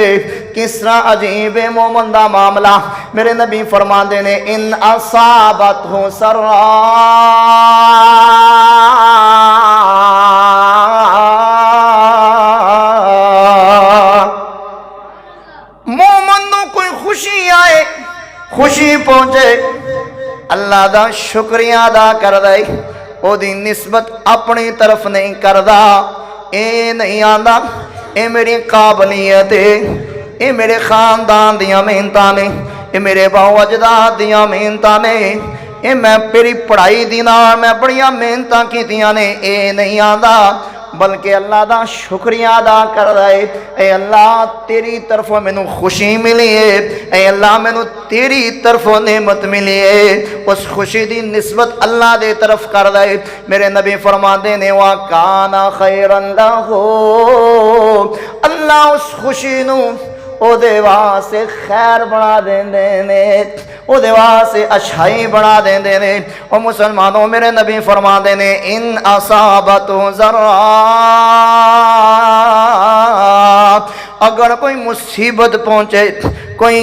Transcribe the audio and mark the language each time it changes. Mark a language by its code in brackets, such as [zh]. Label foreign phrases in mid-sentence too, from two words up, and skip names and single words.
[pa] کس طرح عجیب ہے مومن دا معاملہ؟ میرے نبی فرماندے نے [ar] ان اصابتہ سرا، [pa] مومن نو کوئی خوشی آئے، خوشی پہنچے، اللہ دا شکریہ ادا کر دے، او دی نسبت اپنی طرف نہیں کردا، اے نہیں آندا اے میری قابلیت ہے، اے میرے خاندان دیاں محنتاں نے، اے میرے باو اجداد دیاں محنتاں نے، اے میں میری پڑھائی دی نال میں بڑیاں محنتاں کیتیاں نے، اے نہیں آندا بلکہ اللہ دا شکریہ ادا کر رہے۔ اے اللہ تیری طرفوں مینوں خوشی ملی ہے، اے اللہ مینوں تیری طرفوں نعمت ملی ہے، اس خوشی دی نسبت اللہ دے طرف کر رہے۔ میرے نبی فرماندے نے [ar] وَكَانَ خَيْرًا لَهُ، [pa] اللہ اس خوشی نو او دے واسطے خیر بنا دیندے نے، او دے واسطے اچھائی بنا دیندے نے۔ او مسلمانوں میرے نبی فرماندے نے [ar] ان اصابت ذرا، [pa] اگر کوئی مصیبت پہنچے، کوئی